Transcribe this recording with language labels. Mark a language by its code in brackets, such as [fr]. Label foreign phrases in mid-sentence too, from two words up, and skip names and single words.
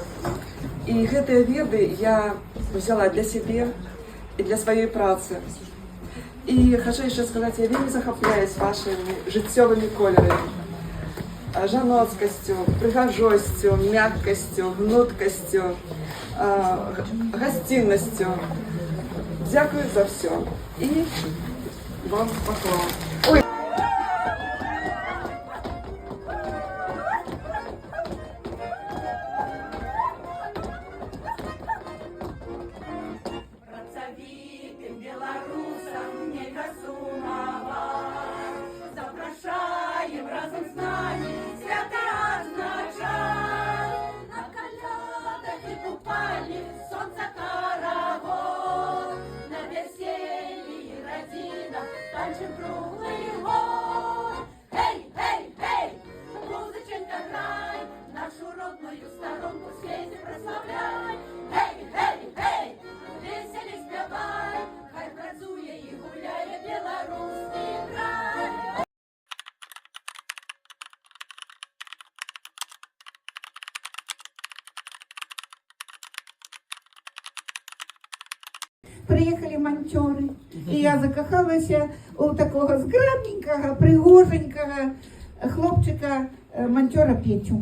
[uk] І [be] гэтыя веды [uk] я взяла для себе і для своєї праці. І хочу ще сказати, я вельми захопляюсь вашими життєвими кольорами. Жаноцкостю, пригожостю, мягкостю, гнуткостю, гостинностью. Дякую за все. І вам поклон. [be] Працавітым беларусам нельга сумаваць. Запрашаем разам з намі свята адзначаць. На калядах і купальні сонца каравод. На вяселлі і радзінах танчым круглы год. Гей, гей, гей, музыченька грай, нашу родную сторонку в свеце прославляй. Гей, гей, гей, веселі спявай, хай працуе і гуляе беларускі край. [uk] Приїхали манчори, і я закохалася у такого зграбненького, пригоженького хлопчика манчора Петю.